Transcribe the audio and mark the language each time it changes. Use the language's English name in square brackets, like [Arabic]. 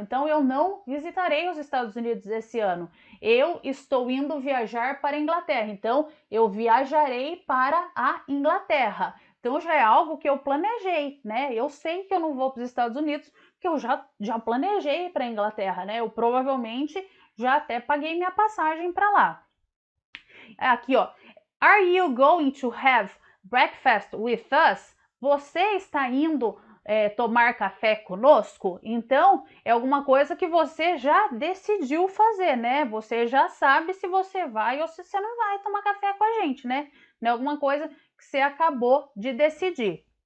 [Portuguese] Então, eu não visitarei os Estados Unidos esse ano. Eu estou indo viajar para a Inglaterra. Então, eu viajarei para a Inglaterra. Então, já é algo que eu planejei, né? Eu sei que eu não vou para os Estados Unidos, porque eu já planejei para a Inglaterra, né? Eu provavelmente já até paguei minha passagem para lá. Aqui, ó. [English] Are you going to have breakfast with us? [Portuguese] Você está indo tomar café conosco? Então, é alguma coisa que você já decidiu fazer, né? Você já sabe se você vai ou se você não vai tomar café com a gente, né? Não é alguma coisa que você acabou de decidir.